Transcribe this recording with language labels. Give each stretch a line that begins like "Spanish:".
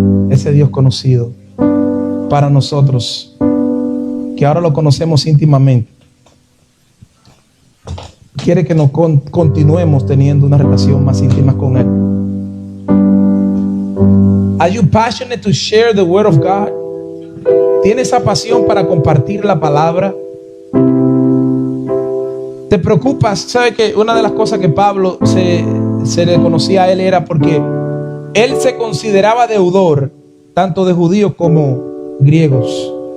Spanish: Ese Dios conocido para nosotros, que ahora lo conocemos íntimamente, quiere que nos continuemos teniendo una relación más íntima con Él.
English: Are you passionate to share the word of God?
Spanish: ¿Tiene esa pasión para compartir la palabra? ¿Te preocupas? ¿Sabe que una de las cosas que Pablo se le conocía a él era porque él se consideraba deudor tanto de judíos como griegos?